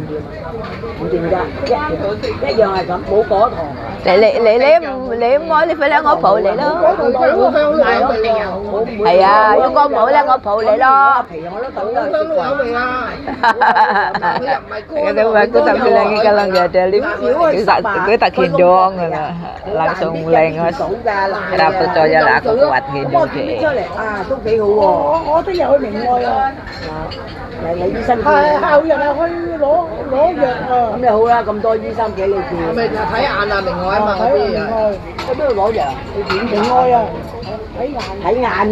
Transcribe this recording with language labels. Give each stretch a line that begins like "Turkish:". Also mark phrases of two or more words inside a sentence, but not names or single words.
Cantonese: 唔甜㗎，一樣係咁，冇果糖。你唔愛你快啲我抱你咯，係啊，如果冇咧我抱你咯。皮我都等咗香碌柚味啊！佢又唔係乾。
Indonesian: Kadang aku tak bilang kalau nggak ada lift, gue tak gendong, langsung mulai ngos. Kenapa percaya lah aku kuat
Cantonese: 咁
Indonesian: gini
Cantonese: 我搣出
Indonesian: deh.
Cantonese: 嚟都幾好喎。我聽日去明愛啊，嚟醫生見係後日啊去攞藥啊，咁你好啦，咁多醫生俾你見。咪就睇眼啊，明愛啊嘛嗰啲啊。去邊度攞藥？你點明愛啊，睇眼啊？